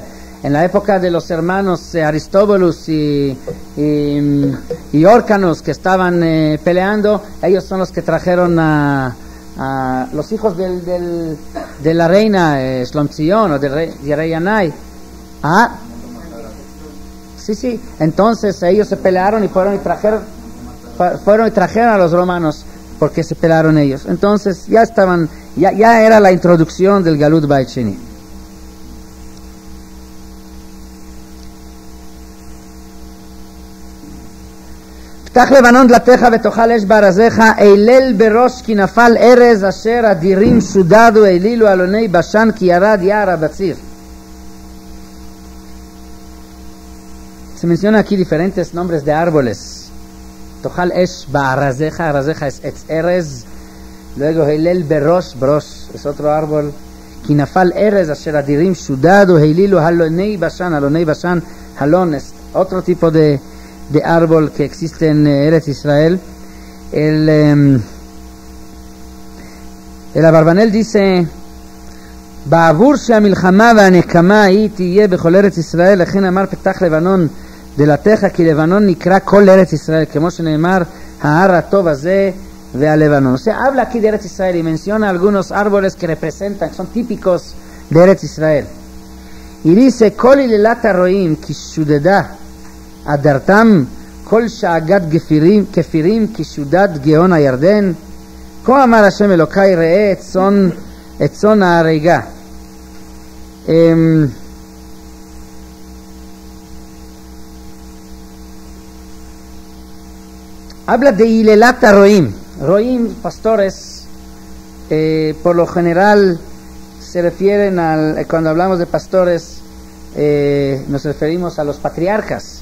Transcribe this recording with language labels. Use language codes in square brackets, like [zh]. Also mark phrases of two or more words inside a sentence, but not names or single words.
[es] En la época de los hermanos Aristóbulos y Órcanos que estaban peleando, ellos son los que trajeron a los hijos de la reina Shlomzion o del rey Yanai. Sí, entonces ellos se pelearon y fueron y trajeron a los romanos porque se pelearon ellos. Entonces ya era la introducción del [he] Galut Beit Sheni. פתח לבנון דלתך ותאכל אש בארזיך, אליל בראש כי נפל ארז אשר אדירים שודדו העלילו אלוני בשן כי ירד יער הבציר. [es] Se menciona aquí diferentes nombres de árboles. [he] Tochal esh ba'arazeja, [es] arazeja es [he] etz erez. [es] Luego [he] heilel berosh, [es] brosh es otro árbol. [he] Kinafal erez asher adirim shudado, heililu halonei bashan, [es] halon es otro tipo de árbol que existe en [he] Eretz Israel. [es] El Abarbanel dice: בעבור שהמלחמה והנקמה היא תהיה בכל ארץ ישראל, לכן אמר פתח לבנון דלתך, כי לבנון נקרא כל ארץ ישראל, כמו שנאמר ההר הטוב הזה והלבנון. O sea, habla aquí de [he] Eretz Israel [es] y menciona algunos árboles que representan, son típicos de Eretz Israel. Y dice: כל היללת הרועים כי שודדה אדרתם, כל שאגת כפירים כי שודד גאון הירדן, כה אמר השם אלוקי ראה את צאן ההריגה. Habla de [he] Hilelat Roim. [es] Roim, pastores, por lo general se refieren cuando hablamos de pastores, nos referimos a los patriarcas.